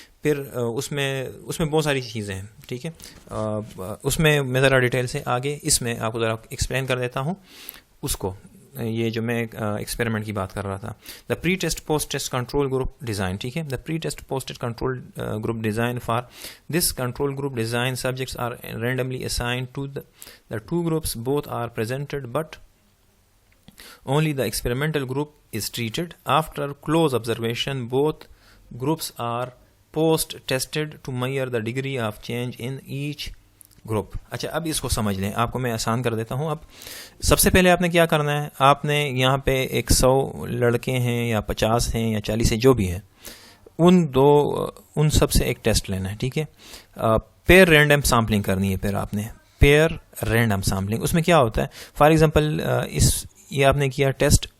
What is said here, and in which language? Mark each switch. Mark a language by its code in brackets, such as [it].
[ur] پھر اس میں بہت ساری چیزیں ہیں, ٹھیک ہے, اس میں ذرا ڈیٹیل سے آگے اس میں آپ کو ذرا ایکسپلین کر دیتا ہوں اس کو, یہ جو میں ایکسپیریمنٹ کی بات کر رہا تھا. [en] The pre test post test control group design, ٹھیک ہے, the pre test post test control group design. For this control group design subjects are randomly assigned to the 2 groups. Both are presented but only the experimental group is treated. After close observation, both groups are post tested to measure the degree of change in each group. [ur] اچھا, اب اس کو سمجھ لیں, آپ کو میں آسان کر دیتا ہوں. اب سب سے پہلے آپ نے کیا کرنا ہے, آپ نے یہاں پہ 100 لڑکے ہیں یا 50 ہیں یا 40 ہیں جو بھی ہیں, ان سب سے ایک ٹیسٹ لینا ہے, ٹھیک ہے. پیئر رینڈم سیمپلنگ کرنی ہے. پھر آپ نے پیئر رینڈم سیمپلنگ, اس میں کیا ہوتا ہے, فار ایگزامپل یہ آپ نے کیا ٹیسٹ